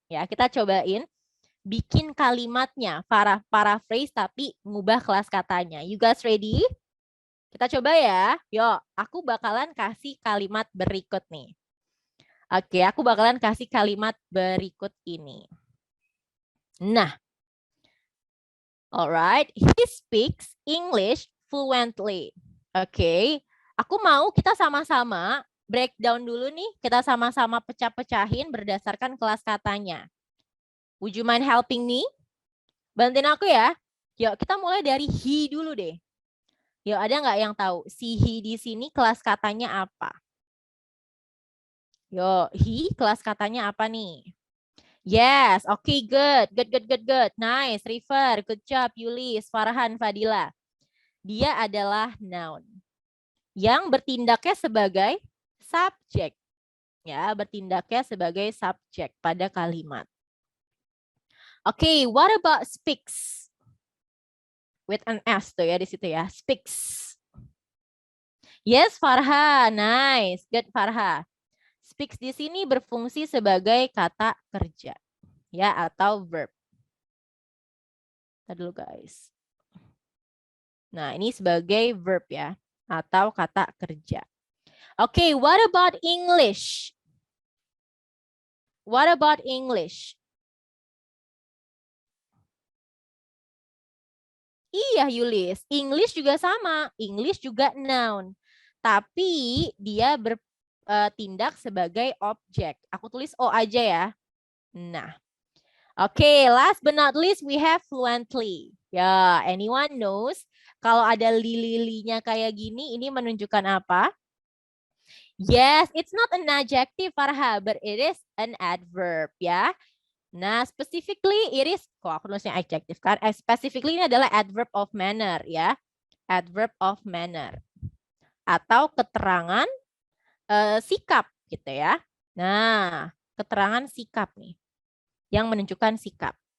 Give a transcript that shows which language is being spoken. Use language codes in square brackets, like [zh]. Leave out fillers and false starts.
[id] Ya, kita cobain bikin kalimatnya, paraphrase tapi ngubah kelas katanya. [en] You guys ready? [id] Kita coba ya. Yuk, aku bakalan kasih kalimat berikut nih. Oke, aku bakalan kasih kalimat berikut ini. [en] Nah, alright, he speaks English fluently. [id] Oke, aku mau kita sama-sama breakdown dulu nih. Kita sama-sama pecah-pecahin berdasarkan kelas katanya. [en] Would you mind helping me? [id] Bantuin aku ya. Yuk, kita mulai dari he dulu deh. Yuk, ada nggak yang tahu si he di sini kelas katanya apa? Yuk, he kelas katanya apa nih? [en] Yes, okay, good. Nice, River, good job, Yulis, Farhan, Fadila. [id] Dia adalah noun yang bertindaknya sebagai subjek. Ya, bertindaknya sebagai subjek pada kalimat. [en] Okay, what about speaks? With an S [id] tuh ya di situ ya, [en] speaks. Yes, Farha, nice, good Farha. [id] Speaks di sini berfungsi sebagai kata kerja, ya atau verb. Tadi dulu guys. Nah ini sebagai verb ya, atau kata kerja. [en] Okay, what about English? What about English? [id] Iya Yulis, English juga sama. English juga noun. Tapi dia bertindak sebagai objek. Aku tulis O aja ya. Nah. Oke, [en] last but not least we have fluently. [id] Ya, [en] anyone knows [id] kalau ada li-li-linya kayak gini ini menunjukkan apa? [en] Yes, it's not an adjective Farha, but it is an adverb ya. [id] Nah, [en] specifically it is, [id] kok aku nulisnya adjective kan? Specifically ini adalah adverb of manner ya. Adverb of manner. Atau keterangan sikap gitu ya. Nah, keterangan sikap nih. Yang menunjukkan sikap.